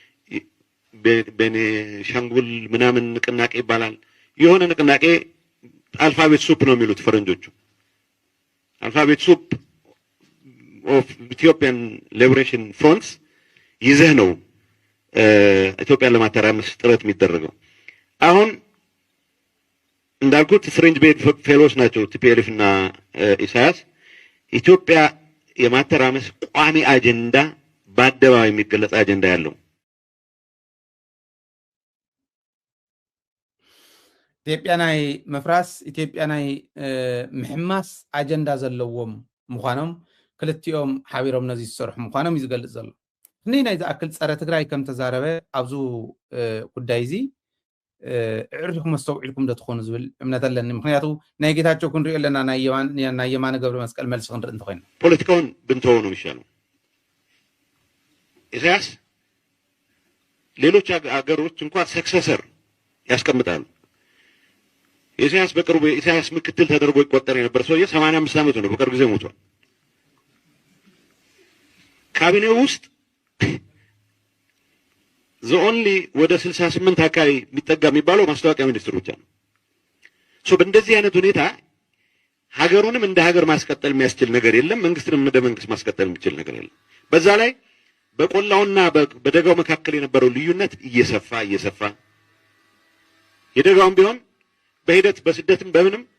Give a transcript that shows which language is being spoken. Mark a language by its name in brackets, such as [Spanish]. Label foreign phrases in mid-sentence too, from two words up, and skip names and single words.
[Amharic] ቤኒሻንጉል ምናምን ንቅናቄ ይባላል። የሆነ ንቅናቄ [English] alphabet soup [Amharic] ነው የሚሉት ፈረንጆቹ። [English] alphabet soup of Ethiopian liberation fronts [Amharic] ይዘህ ነው ኢትዮጵያን ለማተራመስ ጥረት የሚደረገው። አሁን እንዳልኩት [English] French bed fellows [Amharic] ናቸው ቲፒኤልኤፍ እና ኢሳያስ። ኢትዮጵያ የማተራመስ ቋሚ አጀንዳ በአደባባይ የሚገለጽ አጀንዳ ያለው [Tigrinya] ኢትዮጵያ ናይ መፍራስ ኢትዮጵያ ናይ ምሕማስ አጀንዳ ዘለዎም ምዃኖም ክልቲኦም ሓቢሮም ነዚ ዝሰርሑ ምዃኖም ይዝገልጽ ዘሎ እኒ ናይ ዝኣክል ፀረ ትግራይ ከም ተዛረበ ኣብዙ ጉዳይ እዚ ዕርዲኩም መስተውዒልኩም ዶ ትኾኑ ዝብል እምነት ኣለኒ ምክንያቱ ናይ ጌታቸው ክንሪኦ ኣለና ናይ የማነ ገብረ መስቀል መልሲ ክንርኢ እንተኮይና [Amharic] ፖለቲካውን ብንተወው ነው የሚሻለው። ኢሳያስ ሌሎች አገሮች እንኳን ሰክሰሰር ያስቀምጣሉ። ኢሳያስ በቅርቡ ኢሳያስ ምክትል ተደርጎ ይቆጠር የነበር ሰውዬ 85 ዓመቱ ነው፣ በቅርብ ጊዜ ሞቷል። ካቢኔው ውስጥ ዘኦንሊ ወደ 68 አካባቢ የሚጠጋ የሚባለው ማስታወቂያ ሚኒስትር ብቻ ነው። ሶ በእንደዚህ አይነት ሁኔታ ሀገሩንም እንደ ሀገር ማስቀጠል የሚያስችል ነገር የለም፣ መንግስትንም እንደ መንግስት ማስቀጠል የሚችል ነገር የለም። በዛ ላይ በቆላውና በደጋው መካከል የነበረው ልዩነት እየሰፋ የደጋውም ቢሆን በሂደት በስደትም በምንም